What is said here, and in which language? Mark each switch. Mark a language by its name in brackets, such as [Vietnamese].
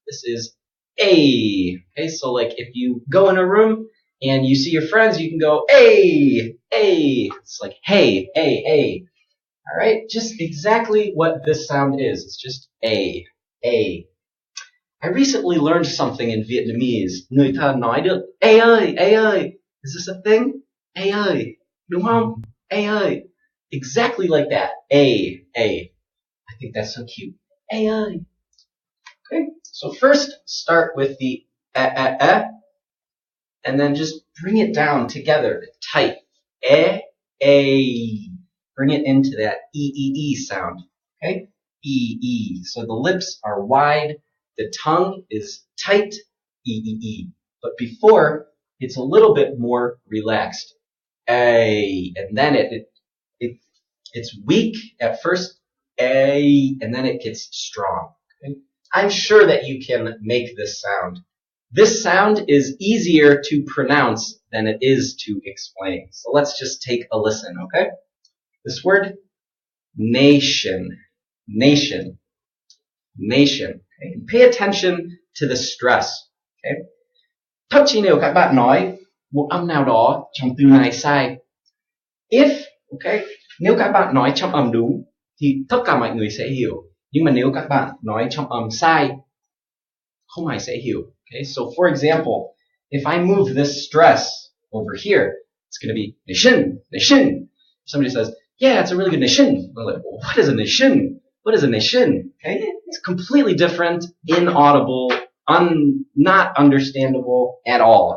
[English] This is A. Okay, so like if you go in a room and you see your friends, you can go A, A. It's like hey, hey, hey. All right, just exactly what this sound is. It's just A, A. I recently learned something in Vietnamese. [Vietnamese] Người ta nói được A ơi, A ơi. [English] Is this a thing? [Vietnamese] A ơi, đúng không? A ơi. [English] Exactly like that. A, A. I think that's so cute. [Vietnamese] A ơi. [English] Okay, so first start with the and then just bring it down together, tight. A. Bring it into that E sound. Okay, E. So the lips are wide, the tongue is tight, E. But before, it's a little bit more relaxed. A, and then it's weak at first, A, and then it gets strong. Okay? I'm sure that you can make this sound. This sound is easier to pronounce than it is to explain. So let's just take a listen, okay? This word, nation, nation, nation. Okay? Pay attention to the stress. Okay? [Vietnamese] Thậm chí nếu các bạn nói một âm nào đó trong từ này sai, nếu các bạn nói trong âm đúng thì tất cả mọi người sẽ hiểu. Nhưng mà nếu các bạn nói trong âm sai, không ai sẽ hiểu. [English] Okay? So for example, if I move this stress over here, it's going to be nation, nation. Somebody says, yeah, it's a really good nation. We're like, what is a nation? What is a nation? Okay? It's completely different, inaudible, not understandable at all.